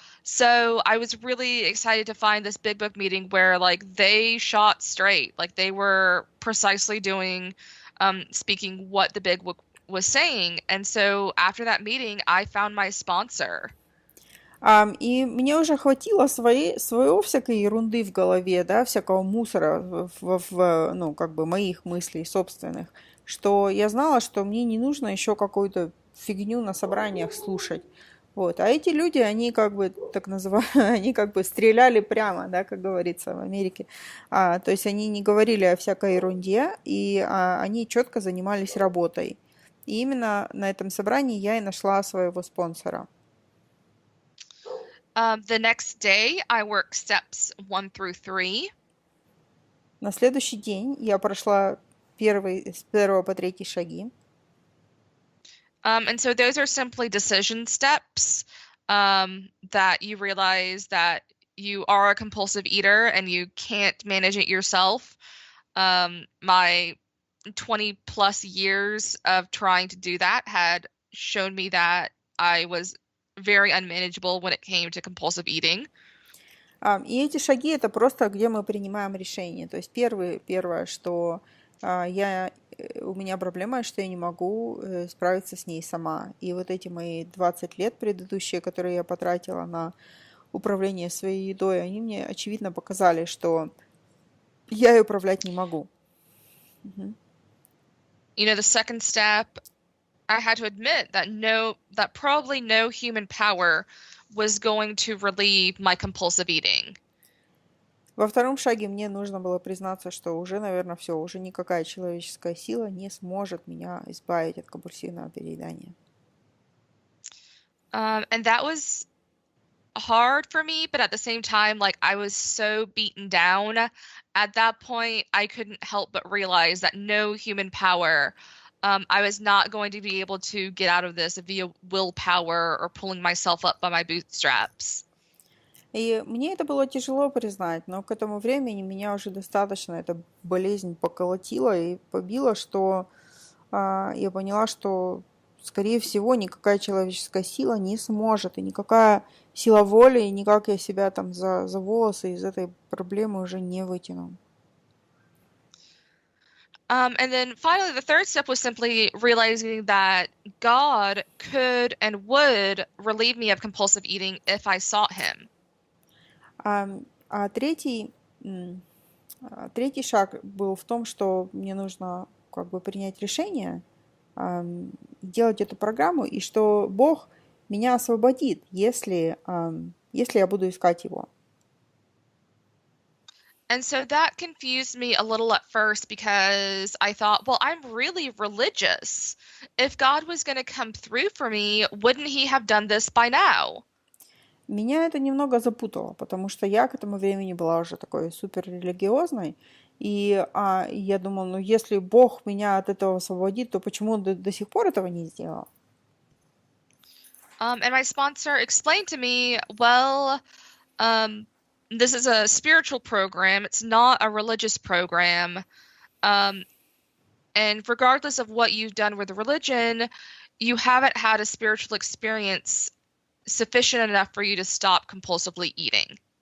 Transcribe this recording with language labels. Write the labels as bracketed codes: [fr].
[en] So I was really excited to find this big book meeting where like they shot straight, like they were precisely doing, speaking what the big book was saying. And so after that meeting, I found my sponsor. [ru] И мне уже хватило своего всякой ерунды в голове, да, всякого мусора ну, как бы моих мыслей собственных, что я знала, что мне не нужно еще какую-то фигню на собраниях слушать. Вот. А эти люди, они как бы, так называемые, они как бы стреляли прямо, да, как говорится в Америке. То есть они не говорили о всякой ерунде, и они четко занимались работой. И именно на этом собрании я и нашла своего спонсора. [en] The next day, I worked steps 1 through 3. [ru] На следующий день я прошла с 1 по 3 шаги. [en] And so those are simply decision steps that you realize that you are a compulsive eater and you can't manage it yourself. My 20 plus years of trying to do that had shown me that I was very unmanageable when it came to compulsive eating. [ru] И эти шаги — это просто где мы принимаем решение. То есть первое, что я у меня проблема, что я не могу справиться с ней сама. И вот эти мои 20 лет предыдущие, которые я потратила на управление своей едой, они мне очевидно показали, что я ей управлять не могу. [en] You know, the second step, I had to admit that probably no human power was going to relieve my compulsive eating. [ru] Во втором шаге мне нужно было признаться, что уже, наверное, все, уже никакая человеческая сила не сможет меня избавить от компульсивного переедания. [en] And that was hard for me, but at the same time, like I was so beaten down at that point, I couldn't help but realize that no human power, I was not going to be able to get out of this via willpower or pulling myself up by my bootstraps. [ru] И мне это было тяжело признать, но к этому времени меня уже достаточно эта болезнь поколотила и побила, что я поняла, что, скорее всего, никакая человеческая сила не сможет, и никакая сила воли, и никак я себя там за волосы из этой проблемы уже не вытяну. [en] And then finally, the third step was simply realizing that God could and would relieve me of compulsive eating if I sought Him. [ru] Третий шаг был в том, что мне нужно как бы принять решение, делать эту программу, и что Бог меня освободит, если я буду искать Его. [en] And so that confused me a little at first because I thought, well, I'm really religious. If God was going to come through for me, wouldn't He have done this by now? [ru] Меня это немного запутало, потому что я к этому времени была уже такой суперрелигиозной, и я думала, ну если Бог меня от этого освободит, то почему Он до сих пор этого не сделал? [en] And my sponsor explained to me, well, this is a spiritual program. It's not a religious program. And regardless of what you've done with religion, you haven't had a spiritual experience sufficient enough for you to stop compulsively eating.